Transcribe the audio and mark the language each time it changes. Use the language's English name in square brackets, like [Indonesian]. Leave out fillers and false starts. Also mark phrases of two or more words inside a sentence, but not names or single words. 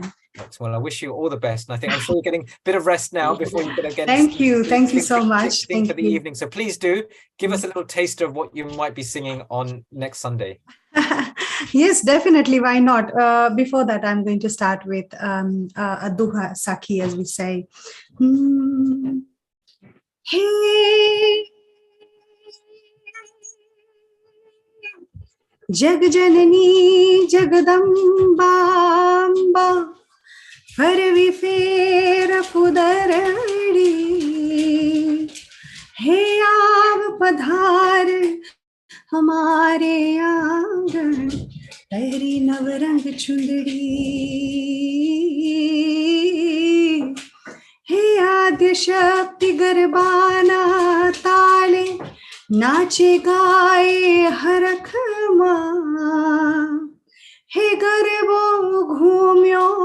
[English] Well, I wish you all the best. And I'm sure you're getting a bit of rest now before you can again. Thank you so much. Thank you for the evening. So please do give us a little taster of what you might be singing on next Sunday. Yes, definitely. Why not? Before that, I'm going to start with a [Gujarati] દુહા સાખી, [English] as we say. [Gujarati] Hmm. Hey, જગ જનની જગદંબા ફરવી ફેર પુદરડી હે આવ પધાર હમારે આંગણ પહેરી નવરંગ ચુંદડી હે આદ્ય શક્તિ ગરબાના તાલે નાચે ગાએ હરખ માં હે ગરબો ઘૂમ્યો